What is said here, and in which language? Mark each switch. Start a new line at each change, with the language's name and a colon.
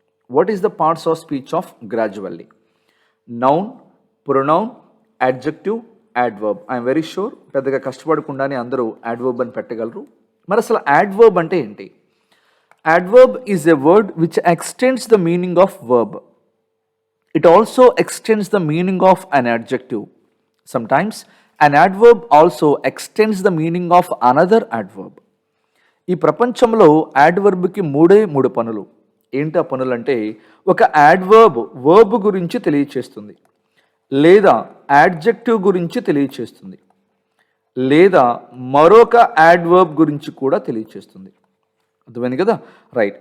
English: What is the parts of speech of gradually? Noun, pronoun, adjective, adverb. I'm very sure
Telugu: పెద్దగా కష్టపడకుండానే అందరూ adverb అని పెట్టగలరు. మరి అసలు adverb అంటే ఏంటి?
English: Adverb is a word which extends the meaning of verb. It also extends the meaning of an adjective. Sometimes an adverb also extends the meaning of another adverb.
Telugu: ఈ ప్రపంచంలో యాడ్వర్బ్కి మూడు పనులు. ఏంటి ఆ పనులు అంటే, ఒక యాడ్వర్బ్ వర్బ్ గురించి తెలియచేస్తుంది, లేదా యాడ్జెక్టివ్ గురించి తెలియచేస్తుంది, లేదా మరొక యాడ్వర్బ్ గురించి కూడా తెలియచేస్తుంది. అర్థమైంది కదా? రైట్.